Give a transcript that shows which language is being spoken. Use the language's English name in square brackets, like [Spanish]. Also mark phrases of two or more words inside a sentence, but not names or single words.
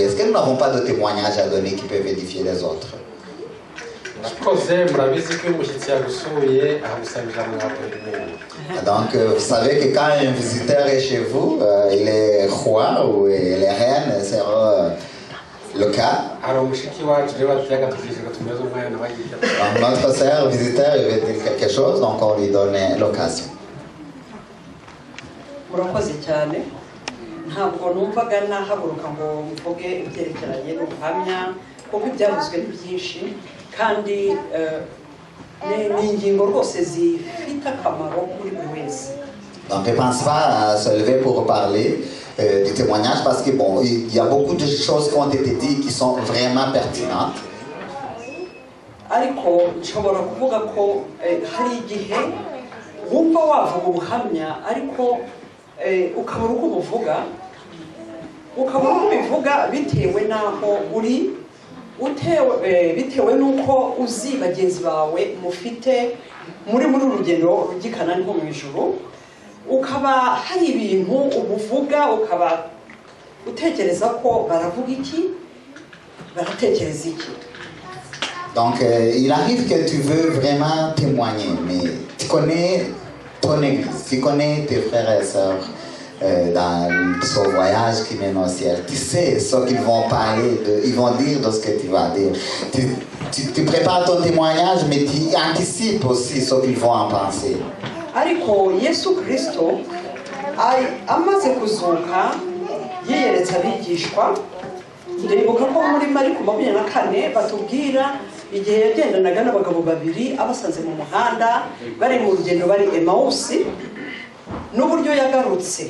[French] Est-ce que nous n'avons pas de témoignages à donner qui peuvent édifier les autres? Donc, vous savez que quand un visiteur est chez vous, les rois ou les reines seront le cas. Donc, notre sœur visiteur veut dire quelque chose, donc on lui donne l'occasion. [Kinyarwanda] murakoze cyane ntabwo numvaga nahaguruka ngo mvuge ibyerekeranye n'ubuhamya kuko ibyavuzwe ni byinshi kandi ni ingingo rwose zifite akamaro kuri buri wese. [French] Donc je ne pense pas à se lever pour parler du témoignage parce que bon, il y a beaucoup de choses qui ont été dites qui sont vraiment pertinentes. [Kinyarwanda] ariko nshobora kuvuga ko hari igihe wumva wavuga ubuhamya ariko ukabura uko ubuvuga ukabura uko ubivuga bitewe n'aho uri bitewe n'uko uzi bagenzi bawe mufite muri urugendo rugikana nko mu ijuru, ukaba hari ibintu ubuvuga ukaba utekereza ko baravuga iki baratekereza iki. [French] Donc il arrive que tu veux vraiment témoigner, mais tu connais ton église, tu connais tes frères et sœurs dans ce voyage qui mène au ciel. Tu sais ce qu'ils vont parler, ils vont dire de ce que tu vas dire. Tu prépares ton témoignage, mais tu anticipes aussi ce qu'ils vont en penser. [Kinyarwanda] Ariko Yesu Kristo amaze kuzuka yiyeretse abigishwa, ndibuka ko muri Mariko 24 batubwira igihe yagendanaga n'abagabo babiri abasanze mu muhanda bari mu rugendo bari Emausi n'uburyo yagarutse.